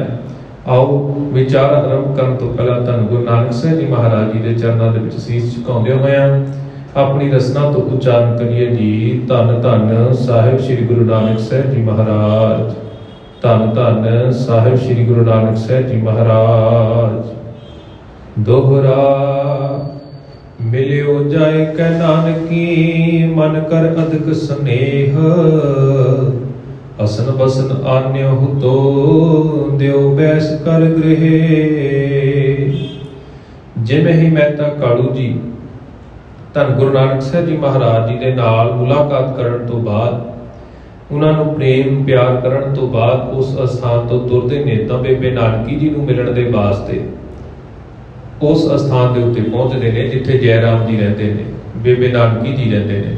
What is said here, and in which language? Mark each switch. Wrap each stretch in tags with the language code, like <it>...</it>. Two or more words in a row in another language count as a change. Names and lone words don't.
<pa>ਆਓ ਵਿਚਾਰ ਆਰੰਭ ਕਰਨ ਤੋਂ ਪਹਿਲਾਂ ਧੰਨ ਗੁਰੂ ਨਾਨਕ ਸਾਹਿਬ ਜੀ ਮਹਾਰਾਜ ਜੀ ਦੇ ਚਰਨਾਂ ਦੇ ਵਿੱਚ ਸੀਸ ਝੁਕਾਉਂਦੇ ਹੋਇਆਂ ਆਪਣੀ ਰਸਨਾ ਤੋਂ ਉਚਾਰਨ ਕਰੀਏ ਜੀ ਧੰਨ ਧੰਨ ਸਾਹਿਬ ਸ੍ਰੀ ਗੁਰੂ ਨਾਨਕ ਸਾਹਿਬ ਜੀ ਮਹਾਰਾਜ, ਧੰਨ ਧੰਨ ਸਾਹਿਬ ਸ੍ਰੀ ਗੁਰੂ ਨਾਨਕ ਸਾਹਿਬ ਜੀ ਮਹਾਰਾਜ।</pa> <bra>दोहरा मिलियो जाए कै नानकी मन कर अधिक स्नेह असन बसन आन्यो तो देव बैस कर गृह ਜਿਵੇਂ</bra> <pa>ਹੀ ਮਹਿਤਾ ਕਾਲੂ ਜੀ ਧੰਨ ਗੁਰੂ ਨਾਨਕ ਸਾਹਿਬ ਜੀ ਮਹਾਰਾਜ ਜੀ ਦੇ ਨਾਲ ਮੁਲਾਕਾਤ ਕਰਨ ਤੋਂ ਬਾਅਦ, ਉਹਨਾਂ ਨੂੰ ਪ੍ਰੇਮ ਪਿਆਰ ਕਰਨ ਤੋਂ ਬਾਅਦ ਉਸ ਅਸਥਾਨ ਤੋਂ ਤੁਰਦੇ ਨੇ ਤਾਂ ਬੇਬੇ ਨਾਨਕੀ ਜੀ ਨੂੰ ਮਿਲਣ ਦੇ ਵਾਸਤੇ ਉਸ ਅਸਥਾਨ ਦੇ ਉੱਤੇ ਪਹੁੰਚਦੇ ਨੇ ਜਿੱਥੇ ਜੈ ਰਾਮ ਜੀ ਰਹਿੰਦੇ ਨੇ, ਬੇਬੇ ਨਾਨਕੀ ਜੀ ਰਹਿੰਦੇ ਨੇ।</pa>